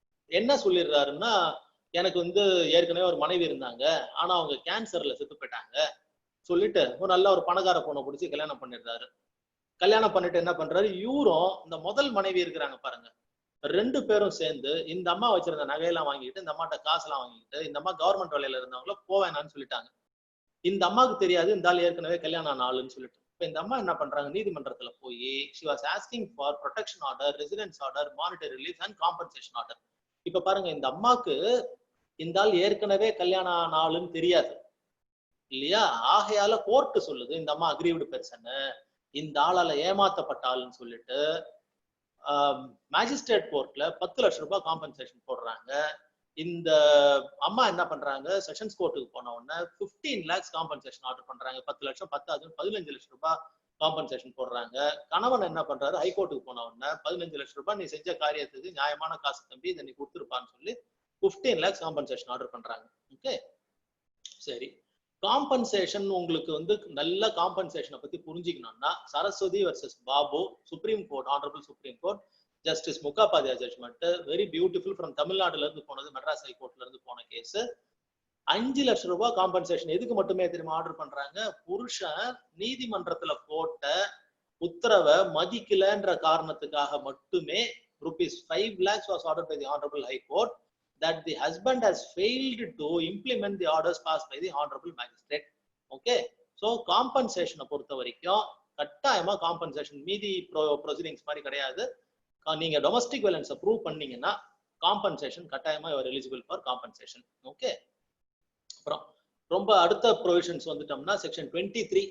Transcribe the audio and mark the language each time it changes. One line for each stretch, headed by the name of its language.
Tamil: என்ன சொல்லிடுறாருன்னா, எனக்கு வந்து ஏற்கனவே ஒரு மனைவி இருந்தாங்க, ஆனா அவங்க கேன்சர்ல செத்து போயிட்டாங்க சொல்லிட்டு ஒரு நல்ல ஒரு பணக்கார பொண்ணை பிடிச்சி கல்யாணம் பண்ணிடுறாரு. கல்யாணம் பண்ணிட்டு என்ன பண்றாரு, இவரும் இந்த முதல் மனைவி இருக்கிறாங்க பாருங்க, 2 பேரும் சேர்ந்து இந்த அம்மா வச்சிருந்த நகையெல்லாம் வாங்கிட்டு, இந்த அம்மாட்ட காசெல்லாம் வாங்கிட்டு, இந்த அம்மா கவர்மெண்ட் வேலையில இருந்தவங்கள போவேனான்னு சொல்லிட்டாங்க. இந்த அம்மாவுக்கு தெரியாது இந்த ஆள் ஏற்கனவே கல்யாணம் ஆன ஆளுன்னு சொல்லிட்டு. இப்ப இந்த அம்மா என்ன பண்றாங்க, நீதிமன்றத்துல போய்
English: she was asking for protection order, residence order, monetary relief and compensation order.
Tamil: இப்ப பாருங்க, இந்த அம்மாக்கு இந்த ஆள் ஏற்கனவே கல்யாணம் ஆன ஆளுன்னு தெரியாது இல்லையா, ஆகையால கோர்ட் சொல்லுது இந்த அம்மா அக்ரீவ்டு பெர்சன், இந்த ஆளால ஏமாத்தப்பட்ட ஆளுன்னு சொல்லிட்டு மேஜிஸ்ட்ரேட் கோர்ட்ல 10 லட்சம் ரூபாய் காம்பன்சேஷன் போடுறாங்க. இந்த அம்மா என்ன பண்றாங்க, செஷன்ஸ் கோர்ட்டுக்கு போன உடனே 15 lakhs காம்பன்சேஷன் ஆர்டர் பண்றாங்க. 10 லட்சம் 15 லட்சம் ரூபாய் காம்பன்சேஷன் போடுறாங்க. கணவன் என்ன பண்றாரு, ஹைகோர்ட்டுக்கு போன உடனே 15 லட்சம் ரூபாய் நீ செஞ்ச காரியத்துக்கு நியாயமான காசு தம்பி, இதை நீ கொடுத்துருப்பான்னு சொல்லி 15 lakhs காம்பன்சேஷன் ஆர்டர் பண்றாங்க. ஓகே, சரி. காம்பன்சேஷன் உங்களுக்கு வந்து நல்ல காம்பன்சேஷனை பத்தி புரிஞ்சுக்கணும்னா, Saraswati versus Babu, supreme court, honourable supreme court, justice முகாபாத்யா judgement,
English: very beautiful,
Tamil: from தமிழ்நாடுல இருந்து போனது, மெட்ராஸ் ஹைகோர்ட்ல இருந்து போன கேஸ். 5 லட்சம் ரூபாய் காம்பன்சேஷன் எதுக்கு மட்டுமே தெரியுமா ஆர்டர் பண்றாங்க, புருஷன் நீதிமன்றத்துல போட்ட உத்தரவை மதிக்கலன்ற காரணத்துக்காக மட்டுமே
English: ₹5 lakhs was ordered by the honorable high court, that the husband has failed to implement the orders passed by the honorable magistrate. Okay, so compensation
Tamil: பொறுத்த வரைக்கும் கட்டாயமா காம்பன்சேஷன், மீதி ப்ரொசீடிங்ஸ் மாதிரி கிடையாது. நீங்க டொமஸ்டிக் வயலன்ஸ் ப்ரூவ் பண்ணீங்கன்னா காம்பன்சேஷன் கட்டாயமா
English: You are eligible for compensation.
Tamil: Okay, அப்புறம் ரொம்ப அடுத்த ப்ரொவிஷன்ஸ் வந்துட்டோம்னா செக்ஷன் 23.